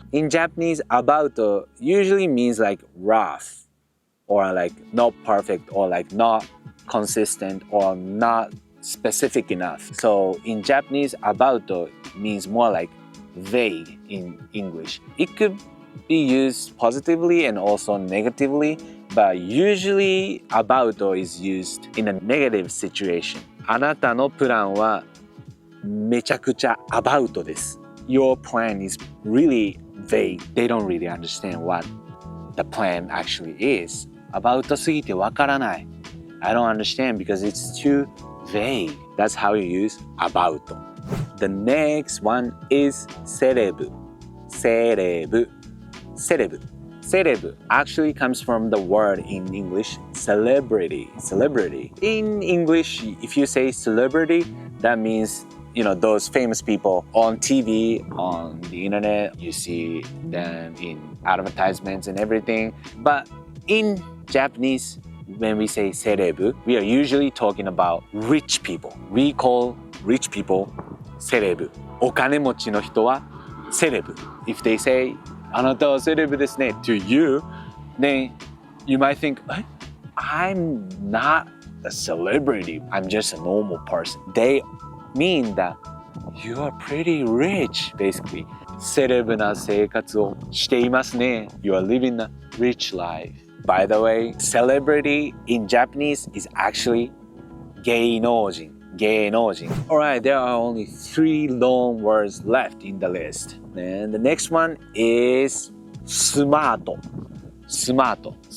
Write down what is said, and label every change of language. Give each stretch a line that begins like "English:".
English: In Japanese, about usually means like rough or like not perfect or like not consistent or not specific enough. So in Japanese, about means more like vague in English. It could be used positively and also negatively, but usually about is used in a negative situation.
Japanese: あなたのプランはめちゃくちゃ about です。
English: Your plan is really vague. They don't really understand what the plan actually is.
Japanese: About すぎてわからない。
English: I don't understand because it's too vague. That's how you use about. The next one is セレブ。セレブ。セレブ。 Celeb actually comes from the word in English celebrity. Celebrity. In English, if you say celebrity, that means those famous people on TV, on the internet. You see them in advertisements and everything. But in Japanese, when we say celeb, we are usually talking about rich people. We call rich people celeb.
Japanese: お金持ちの人は celeb.
English: If they say
Japanese: あなたはセレブですね
English: to you, then you might think, I'm not a celebrity. I'm just a normal person. They mean that you are pretty rich, basically.
Japanese: セレブな生活をしていますね.
English: You are living a rich life. By the way, celebrity in Japanese is actually 芸能人.
Japanese: 芸能人.
English: Alright, there are only 3 loan words left in the list. And the next one is スマート. Smarto.